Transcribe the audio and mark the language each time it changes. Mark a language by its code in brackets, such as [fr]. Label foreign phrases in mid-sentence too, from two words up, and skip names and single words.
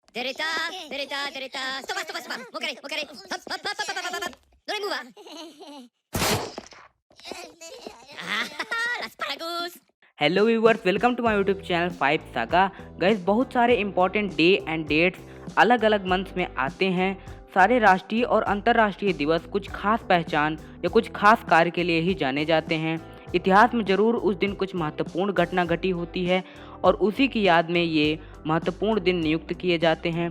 [en] Derita, derita, derita. Stop, stop, stop. Mukere, mukere. Hop, hop, hop, hop, hop, hop, hop. Don't move. Asparagus. Hello viewers, welcome to my YouTube channel [hi] 5 सागा। गाइस, बहुत सारे [en] important day and dates [hi] अलग अलग मंथ्स में आते हैं। सारे राष्ट्रीय और अंतर्राष्ट्रीय दिवस कुछ खास पहचान या कुछ खास कार्य के लिए ही जाने जाते हैं। इतिहास में ज़रूर उस दिन कुछ महत्वपूर्ण घटना घटी होती है और उसी की याद में ये महत्वपूर्ण दिन नियुक्त किए जाते हैं।